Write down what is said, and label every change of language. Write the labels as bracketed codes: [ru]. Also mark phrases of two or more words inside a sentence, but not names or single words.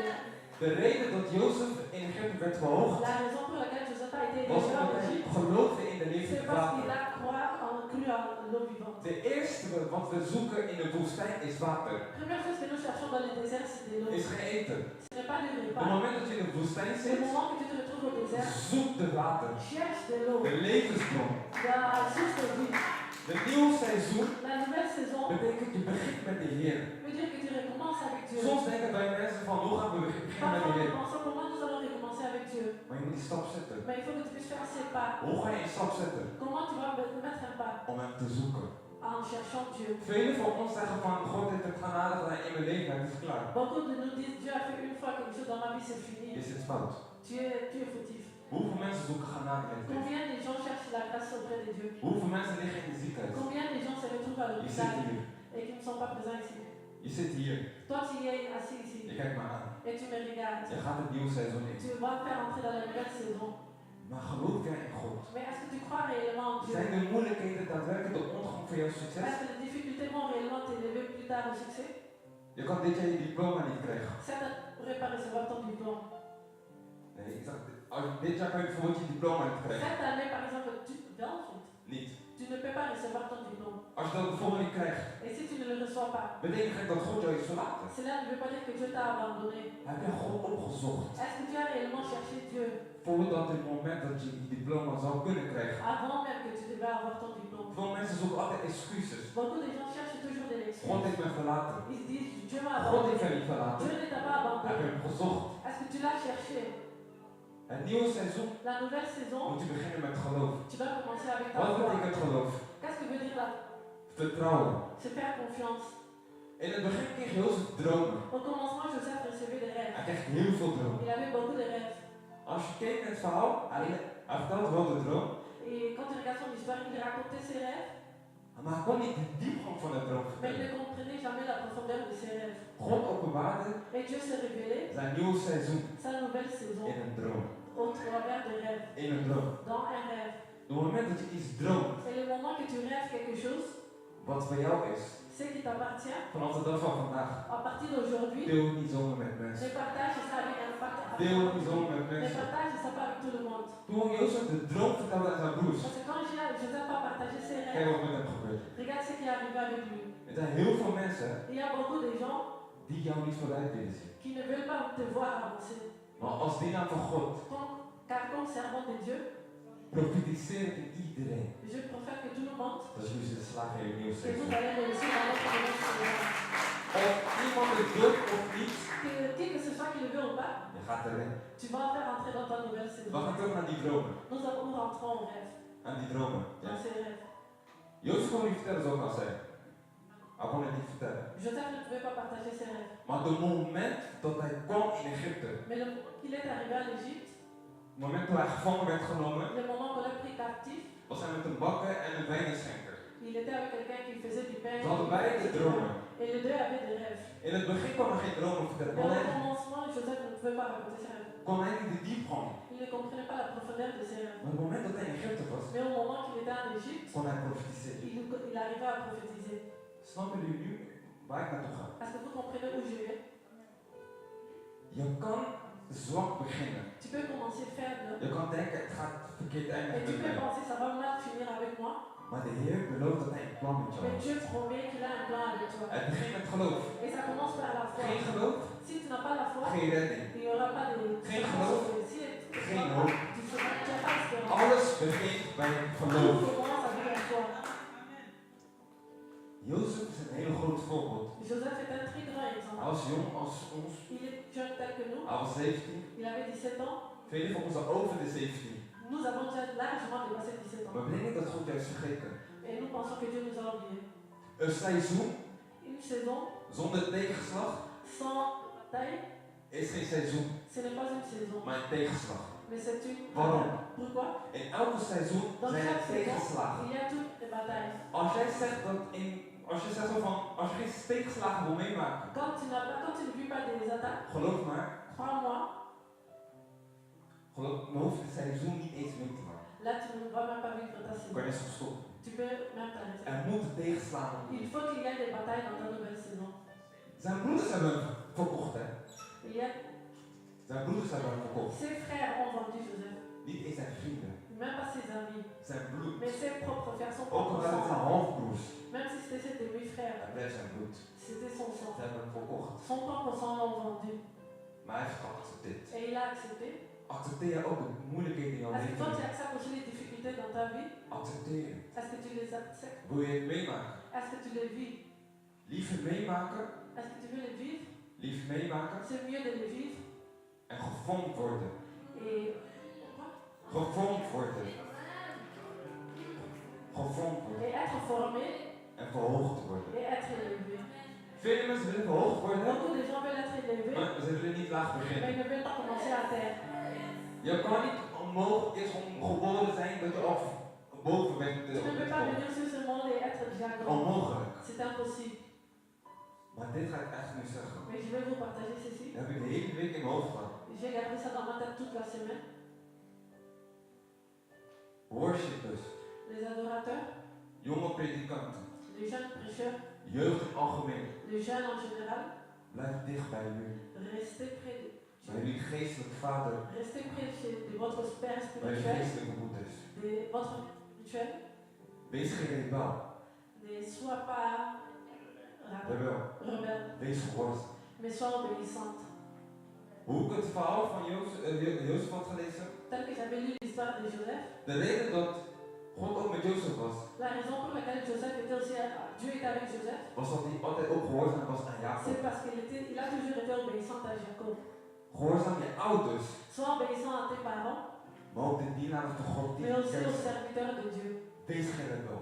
[nl] De reden dat Jozef in Egypte werd verhoogd, [fr] La raison pour laquelle Joseph a été [nl] was [fr] élevé en [nl] omdat hij [fr] Égypte, [nl] geloofde in de [fr] c'est [nl] levende [fr] parce qu'il [nl] water. [fr] a cru en l'eau vivante. [nl] De eerste wat we zoeken in de woestijn is water, [fr] Première chose que nous cherchons dans le désert, c'est de l'eau. [nl] is geen eten. [fr] Ce n'est pas du [nl] Op het [fr] repas. [nl] moment dat je in de woestijn [fr] Le [nl] zit, [fr] moment que tu te retrouves au désert, [nl] zoek de water, [fr] cherche de l'eau, [nl] de levensbron. [fr] la source de vie. [nl] De nieuwe seizoen [fr] La nouvelle saison [nl] betekent je begint met de Heer. [fr] veut dire que tu recommences avec Dieu. [nl] Soms denken wij mensen van hoe gaan we beginnen met [fr] Parfois, [nl] de [fr] nous [nl] Heer. [fr] pensons comment nous allons recommencer avec Dieu. [nl] Maar je moet die stap zetten. [fr] Mais il faut que tu puisses faire ces pas. [nl] Hoe ga je een stap zetten? [fr] Comment tu vas mettre un pas [nl] Om hem te zoeken. [fr] en cherchant Dieu? [nl] Velen van ons zeggen van God heeft het genade gedaan in mijn leven, het is klaar. [fr] Beaucoup de nous disent Dieu a fait une fois quelque chose dans ma vie, c'est fini. [nl] Is het fout? [fr] Tu es fautif. [nl] Hoeveel mensen zoeken genade in het leven? [fr] Combien de gens cherchent la grâce auprès de Dieu? [nl] Hoeveel mensen liggen in de ziekenhuis? [fr] Combien de gens se retrouvent à [nl] Je [fr] l'hôpital [nl] zit hier. [fr] et qui ne sont pas présents ici? [nl] Je zit hier. [fr] Toi, tu es assis ici [nl] Je kijkt me aan. [fr] et tu me regardes. [nl] Je gaat het nieuwe seizoen in. [fr] Tu vas faire entrer dans la nouvelle saison. [nl] Maar geloof jij in God? [fr] Mais est-ce que tu crois réellement en Dieu? [nl] Zijn de moeilijkheden daadwerkelijk de ondergang van jouw succes? [fr] Est-ce que les difficultés vont réellement t'élever plus tard au succès? [nl] Je kan dit jaar je diploma niet krijgen. [fr] Certains ne pourraient pas recevoir ton diplôme. [nl] Nee, ik zeg, dit jaar kan je bijvoorbeeld je diploma niet krijgen. [fr] Cette année, par exemple, [nl] Niet. [fr] tu ne peux pas recevoir ton diplôme. [nl] Als je dat bijvoorbeeld niet krijgt, [fr] Et si tu ne le reçois pas, [nl] betekent het dat God jou is verlaten. [fr] cela ne veut pas dire que Dieu t'a abandonné. [nl] Heb je God opgezocht? [fr] Est-ce que tu as réellement cherché Dieu [nl] Voordat het moment dat je je diploma zou kunnen krijgen. [fr] avant même que tu devais avoir ton diplôme? [nl] Veel mensen zoeken altijd excuses. [fr] Beaucoup de gens cherchent toujours des excuses. [nl] God heeft me verlaten. [fr] Ils se disent Dieu m'a [nl] God heeft [fr] abandonné. [nl] me niet verlaten. [fr] Dieu ne t'a pas [nl] Heb [fr] abandonné. [nl] je hem gezocht. [fr] Est-ce que tu l'as cherché? [nl] Het nieuwe seizoen [fr] La nouvelle saison, [nl] moet je beginnen met geloof. [fr] tu vas commencer avec ta [nl] Wat [fr] foi. [nl] betekent geloof? [fr] Qu'est-ce que veut dire là? [nl] Vertrouwen. [fr] Se faire confiance. [nl] In het begin kreeg Jozef dromen. [fr] Au commencement, Joseph recevait des rêves. [nl] Hij kreeg heel veel dromen. [fr] Il avait beaucoup de rêves. [nl] Als je kijkt naar het verhaal, hij vertelt wel de droom. [fr] Et quand tu regardes son histoire, il racontait ses rêves, [nl] Maar hij kon niet de diepgang van de droom [fr] mais il [nl] vertellen. [fr] ne comprenait jamais la profondeur de ses rêves. [nl] God openbaarde [fr] Et Dieu s'est révélé [nl] zijn nieuwe seizoen [fr] sa nouvelle saison [nl] in een droom. [fr] au travers de rêves, [nl] In een droom. [fr] dans un rêve. [nl] Op het moment dat je iets droomt, [fr] Et le moment que tu rêves quelque chose, [nl] wat van jou is, [fr] ce qui t'appartient, [nl] vanaf de dag van vandaag, [fr] à partir d'aujourd'hui, [nl] deel het niet zomaar met mensen. [fr] ne partage ça avec un [nl] Deel het niet zomaar met [fr] Ne [nl] mensen. [fr] partage ça pas avec tout le monde. [nl] Toen Jozef de droom vertelde aan zijn broers, [fr] Parce que quand Joseph a partagé ses [nl] kijk [fr] rêves, [nl] wat met hem gebeurt. [fr] regarde ce qui est arrivé avec lui. [nl] Er zijn heel veel mensen [fr] Il y a beaucoup de gens [nl] die jou niet vooruit willen zien. [fr] qui ne veulent pas te voir avancer. [nl] Maar als dienaar van God, [fr] Car comme servant de Dieu, [nl] profiteer ik in iedereen [fr] je professe que tout le monde, [nl] dat jullie zullen slagen in je nieuwe [fr] que [nl] seizoen. [fr] vous allez réussir dans votre nouvelle saison. [nl] Of iemand het wil of niet, [fr] Que qui que ce soit qui le veut ou pas, [nl] je gaat erin. [fr] tu vas faire entrer dans ta nouvelle [nl] We [fr] saison. [nl] gaan terug naar die dromen. [fr] Nous rentrons au rêve, [nl] Aan die dromen. Ja. [fr] dans ces rêves. [nl] Jozef kon niet vertellen zoals ik al zei. Hij kon het niet vertellen. [fr] Joseph ne pouvait pas partager ses rêves. [nl] Maar het moment dat hij kwam in Egypte, [fr] Mais le moment qu'il est arrivé en Égypte, [nl] het moment toen hij gevangen werd genomen, [fr] le moment qu'on l'a pris captif, [nl] was hij met een bakker en een wijnschenker. [fr] il était avec quelqu'un qui faisait du pain. [nl] Ze hadden beide dromen. [fr] Et les deux avaient des rêves. [nl] In het begin kon hij geen dromen vertellen. [fr] Mais au commencement, Joseph ne pouvait pas raconter ses rêves. [nl] Kon hij niet de diepgang. [fr] Il ne comprenait pas la profondeur de ses rêves. [nl] Maar het moment dat hij in Egypte was, [fr] Mais au moment qu'il était en Égypte, [nl] kon hij profetiseren. [fr] il arrivait à prophétiser. [nl] Snappen jullie nu waar ik naartoe ga? [fr] Est-ce que vous comprenez où je vais? [nl] Je kan zwak beginnen. [fr] Tu peux commencer faible. [nl] Je kan denken het gaat verkeerd [fr] Et [nl] eindigen [fr] tu [nl] met [fr] peux [nl] mij. [fr] penser ça va mal finir avec moi. [nl] Maar de Heer belooft dat hij een plan met jou [fr] Mais [nl] heeft. [fr] Dieu promet qu'il a un plan avec toi. [nl] Het begint met geloof. [fr] Et ça commence par la foi. [nl] Geen geloof, [fr] Si tu n'as pas la foi, [nl] geen redding. [fr] il n'y aura pas de. [nl] Geen geloof, [fr] Si tu [nl] geen [fr] n'as [nl] hoop. [fr] pas espérance. [nl] Alles begint bij [fr] Tout [nl] geloof. [fr] commence avec la foi. [nl] Jozef is een heel groot voorbeeld. [fr] Joseph est un très grand exemple. [nl] Hij was jong als ons. [fr] Il est jeune tel que nous. [nl] Hij was 17. [fr] Il avait 17 ans. [nl] Velen van ons al over de 17. [fr] Nous avons déjà largement dépassé 17 ans. [nl] Maar we denken dat God juist vergeten. [fr] Et nous pensons que Dieu nous a oubliés. [nl] Een seizoen [fr] Une saison [nl] zonder tegenslag [fr] sans bataille, [nl] is geen seizoen, [fr] ce n'est pas une saison, [nl] maar een tegenslag. [fr] mais c'est une [nl] Waarom? [fr] bataille. Pourquoi? [nl] In elke seizoen [fr] Dans [nl] zijn [fr] chaque [nl] er [fr] saison, [nl] tegenslagen. [fr] il y a toutes les batailles. [nl] Als jij zegt dat als je zegt zo van, als je geen tegenslagen wil meemaken, [fr] Quand tu ne vis pas des attaques, [nl] geloof maar, [fr] crois-moi, [nl] dan hoef je het seizoen niet eens mee te maken. [fr] là tu ne vas même pas vivre ta [nl] Dan [fr] saison. [nl] kan je eens stoppen. [fr] Tu peux même t'arrêter. [nl] Er moeten tegenslagen [fr] Il [nl] worden. [fr] faut qu'il y ait des batailles dans ta nouvelle saison. [nl] Zijn broeders hebben hem verkocht, hè? [fr] Il y a [nl] Zijn broeders hebben hem verkocht. [fr] ses frères ont vendu Joseph, [nl] Niet eens zijn vrienden, [fr] même pas ses amis, [nl] zijn bloed. [fr] mais ses propres frères, son [nl] Ook [fr] propre [nl] al waren het zijn [fr] sang. [nl] halfbroers, [fr] Même si c'était ses demi-frères, [nl] hij bleef zijn bloed. [fr] c'était son sang. [nl] Ze hebben hem verkocht. [fr] Son propre sang l'ont vendu. [nl] Maar hij heeft geaccepteerd. [fr] Et il a accepté. [nl] Accepteer je ook de moeilijkheden in jouw [fr] Est-ce que toi tu [nl] leven? [fr] acceptes aussi les difficultés dans ta vie? [nl] Accepteer je. [fr] Est-ce que tu les acceptes? [nl] Wil je het meemaken? [fr] Est-ce que tu les vis? [nl] Liever meemaken, [fr] Est-ce que tu veux les vivre? [nl] liever meemaken [fr] C'est mieux de les vivre. [nl] en gevormd worden. [fr] Et [nl] Gevormd worden. Gevormd worden [fr] et être formé [nl] en verhoogd worden. [fr] et être élevé. [nl] Vele mensen willen verhoogd worden, [fr] Beaucoup de gens veulent être élevés, [nl] maar ze willen niet laag [fr] mais [nl] beginnen. [fr] ils ne veulent pas commencer à terre. [nl] Je kan niet omhoog is om geboren zijn dat je al boven bent. [fr] Tu ne peux pas venir sur ce monde et être déjà grand. [nl] Onmogelijk. [fr] C'est impossible. [nl] Maar dit ga ik echt nu zeggen. [fr] Mais je vais vous partager ceci. [nl] Dat heb ik de hele week in mijn hoofd gehad. [fr] J'ai gardé ça dans ma tête toute la semaine. [nl] Worshippers, [fr] Les adorateurs, [nl] jonge predikanten, [fr] les jeunes prêcheurs, [nl] jeugd in het algemeen. [fr] les jeunes en général, [nl] Blijf dicht bij u. [fr] restez près de [nl] Bij [fr] Dieu. [nl] jullie geestelijke vader, [fr] Restez près de votre Père [nl] bij jullie [fr] spirituel, [nl] geestelijke moeders. [fr] de votre spirituel. [nl] Wees geen rebel. [fr] Ne sois pas [nl] Rebel. [fr] rebelle, [nl] Wees gehoorzaam. [fr] mais sois obéissante. [nl] Hoe ik het verhaal van Jozef had gelezen. [fr] Tel que j'avais lu l'histoire de Joseph, [nl] De reden dat God ook met Jozef was, [fr] la raison pour laquelle Joseph était aussi, Dieu était avec Joseph, [nl] was dat hij altijd ook gehoorzaam was aan Jacob. [fr] c'est parce qu'il a toujours été obéissant à Jacob. [nl] Gehoorzaam je ouders, [fr] Sois obéissant à tes parents, [nl] maar ook de dienaren van God die [fr] mais aussi aux [nl] kent. [fr] serviteurs de Dieu. [nl] Wees geen rebel.